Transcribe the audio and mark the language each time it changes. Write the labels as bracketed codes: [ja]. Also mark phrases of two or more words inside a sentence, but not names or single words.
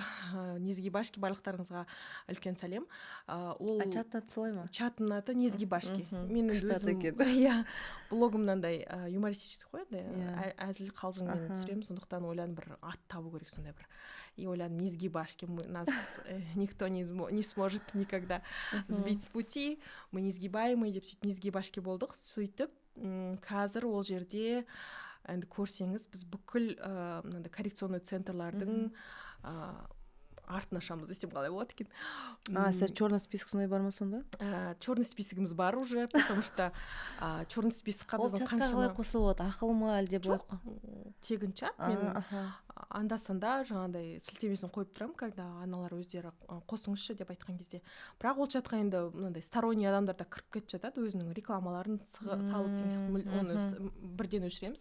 [kk] Незгибашки, барлықтарыңызға үлкен сәлем. Чаттың аты солай ма? Чаттың аты Незгибашки. Мен өзім блогымнандай юмористический қой, әзіл қалжыңмен түсіремін, сондықтан ойладым бір ат табу керек сондай бір. И ойладым, Незгибашки, [ru] нас никто не сможет никогда сбить с пути, мы несгибаемые [kk] деп сөйтіп Незгибашки болдық. Сөйтіп қазір ол жерде енді көрсеңіз, біз бүкіл коррекционный центрлардың артын ашамыз десем қалай болады екен. Сіз [ru] черный список [kk] сондай бар ма сонда? Черный списогіміз бар уже, [ru] потому что черный [kk] списокқа біздің қаншама... Ол чатқа қалай қосылып болады, ақыл ма әлде былай? Тегін чат, мен анда-санда жаңағыдай сілтемесін қойып тұрамын, когда аналар өздері қосыңызшы деп айтқан кезде. Бірақ ол чатқа енді мынандай сторонний адамдар да кіріп кетіп жатады, өзінің рекламаларын салып деген сияқты, оны бірден өшіреміз.